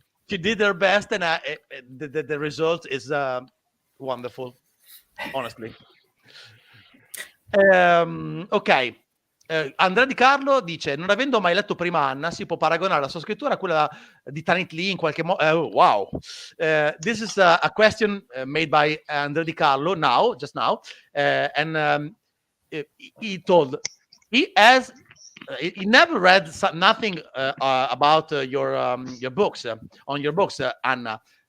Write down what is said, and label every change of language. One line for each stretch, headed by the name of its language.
English: she did her best, and the result is wonderful, honestly. Ok.
Italian: Andrea Di Carlo dice: non avendo mai letto prima Anna, si può paragonare la sua scrittura a quella di Tanit Lee in qualche modo?
English: Wow. This is a question made by Andrea Di Carlo just now, and he told he never read nothing about your books on your books, Anna.